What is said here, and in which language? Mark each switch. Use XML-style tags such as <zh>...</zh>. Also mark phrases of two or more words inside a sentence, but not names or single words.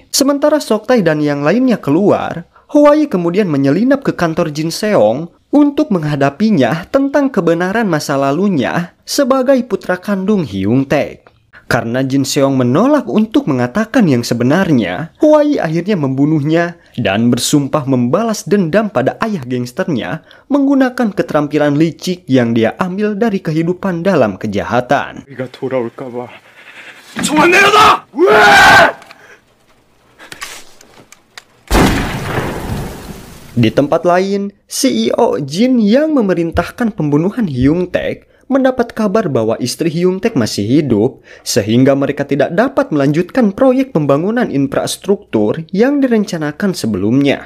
<id>Sementara Soktae dan yang lainnya keluar, Huayi kemudian menyelinap ke kantor Jin Seong untuk menghadapinya tentang kebenaran masa lalunya sebagai putra kandung Hyung-taek. Karena Jin Seong menolak untuk mengatakan yang sebenarnya, Huayi akhirnya membunuhnya dan bersumpah membalas dendam pada ayah gangsternya menggunakan keterampilan licik yang dia ambil dari kehidupan dalam kejahatan.</id> <ko>우리가 돌아올까봐. 총안 내려놔!</ko> <id>Di tempat lain, CEO Jin yang memerintahkan pembunuhan Hyung-taek mendapat kabar bahwa istri Hyung-taek masih hidup, sehingga mereka tidak dapat melanjutkan proyek pembangunan infrastruktur yang direncanakan sebelumnya.</id>